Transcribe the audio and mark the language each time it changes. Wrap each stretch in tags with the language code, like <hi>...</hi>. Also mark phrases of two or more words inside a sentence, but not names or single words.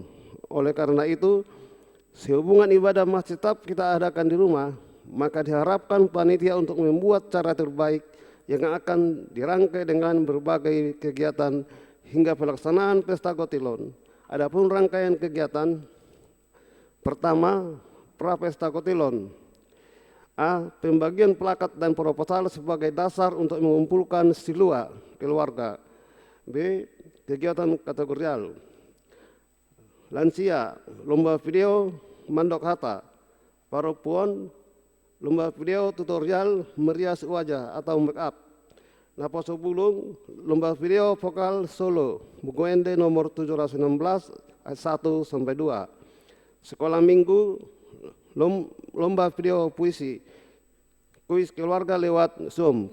<id>Oleh karena itu, sehubungan ibadah masjid tetap kita adakan di rumah, maka diharapkan panitia untuk membuat cara terbaik yang akan dirangkai dengan berbagai kegiatan hingga pelaksanaan Pesta Kotilon. Adapun rangkaian kegiatan, pertama, Pra-Pesta Kotilon. A. Pembagian plakat dan proposal sebagai dasar untuk mengumpulkan silua keluarga. B. Kegiatan kategorial. Lansia, lomba video</id> <bbc>mandok hata.</bbc> <id>Paropuon, lomba video tutorial merias wajah atau make up. Naposo Bulung, lomba video vokal solo, buku ende nomor 716 ayat 1 sampai 2. Sekolah minggu, lomba video puisi, kuis keluarga lewat Zoom.</id>